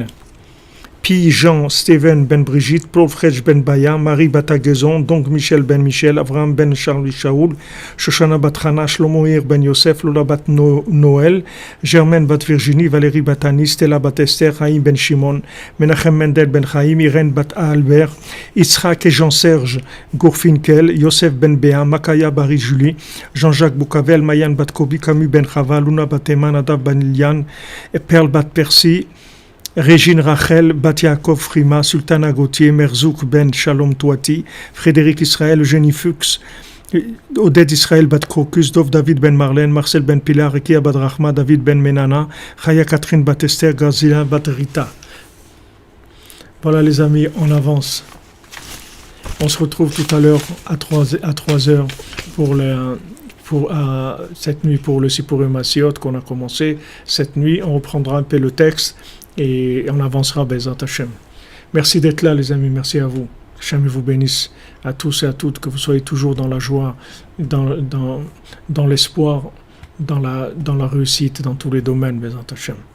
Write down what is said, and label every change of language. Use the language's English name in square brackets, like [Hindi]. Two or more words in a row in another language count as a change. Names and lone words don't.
[French] Pi Jean Steven Ben Brigitte, Paul Frech Ben Baya, Marie Batagazon, donc Michel Ben Michel, Avraham Ben Charlie Shaoul, Shoshana Batrana, Shlomoir Ben Yosef, Lola Bat Noël, Germaine Bat Virginie, Valérie Batani, Stella Bat Esther, Haïm Ben Shimon, Menachem Mendel Ben Chaim, Irène Bat Albert, Yitzhak et Jean-Serge Gourfinkel, Yosef Ben Béa, Makaya Barry Julie, Jean-Jacques Boucavel, Mayan Bat Kobi, Camus Ben Chava, Luna Bat Eman, Adav Ben Ilian, Perle Bat Percy, Régine Rachel, Bat Yaakov Frima, Sultana Gauthier, Merzouk Ben Shalom Touati, Frédéric Israël, Eugénie Fuchs, Oded Israël Bat Crocus, Dov David Ben Marlène, Marcel Ben Pilar, Rekia Bat Rahma, David Ben Menana, Chaya Catherine Bat Esther, Gazila Bat Rita. Voilà les amis, on avance. On se retrouve tout à l'heure à 3 heures pour cette nuit pour le [Hebrew] סיפורי מעשיות [French] qu'on a commencé. Cette nuit, on reprendra un peu le texte et on avancera [Hebrew] בעזרת השם. [French] Merci d'être là les amis, merci à vous. Hashem vous bénisse à tous et à toutes, que vous soyez toujours dans la joie, dans l'espoir, dans la réussite, dans tous les domaines, [Hebrew] בעזרת השם.